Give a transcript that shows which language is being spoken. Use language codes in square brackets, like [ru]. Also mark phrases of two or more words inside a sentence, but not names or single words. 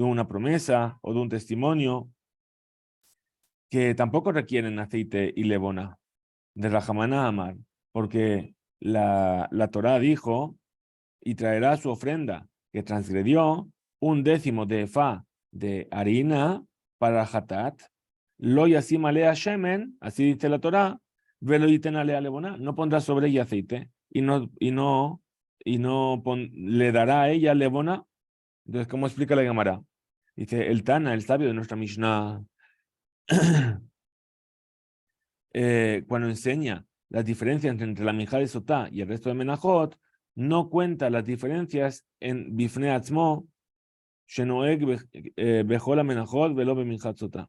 [es] una promesa o de un testimonio, que tampoco requieren aceite y levona, de [arc] רחמנא אמר, [es] porque la Torá dijo, y traerá su ofrenda, que transgredió 1/10 de efá de harina para Hatat, [he] לא ישים עליה שמן, [es] así dice la Torá, [he] ולא יתן עליה לבונה, [es] no pondrá sobre ella aceite, le dará a ella levona. Entonces, ¿cómo explica la Gemara? Dice, el Tana, el sabio de nuestra Mishnah, cuando enseña las diferencias entre la minjá de Sotá y el resto de Menajot, no cuenta las diferencias en [he] בפני עצמו, שנוהג בכל מנחות, ולא במנחת סוטה.